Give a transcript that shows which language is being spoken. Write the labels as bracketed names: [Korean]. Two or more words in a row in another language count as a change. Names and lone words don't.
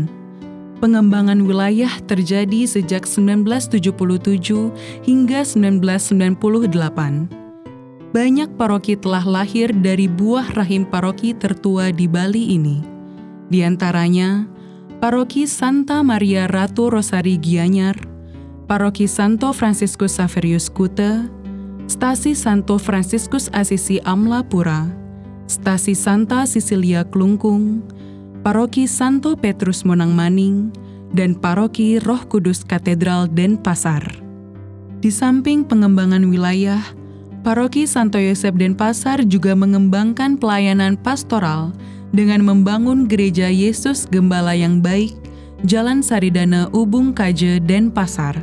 [Indonesian] Pengembangan wilayah terjadi sejak 1977 hingga 1998. Banyak paroki telah lahir dari buah rahim paroki tertua di Bali ini. Di antaranya, Paroki Santa Maria Ratu Rosari Gianyar, Paroki Santo Franciscus Saverius Kute, Stasi Santo Franciscus Assisi Amlapura, Stasi Santa Sisilia Klungkung, Paroki Santo Petrus Monangmaning, dan Paroki Roh Kudus Katedral Denpasar. Di samping pengembangan wilayah, Paroki Santo Yosep Denpasar juga mengembangkan pelayanan pastoral dengan membangun Gereja Yesus Gembala yang Baik, Jalan Saridana Ubung Kaje, Denpasar.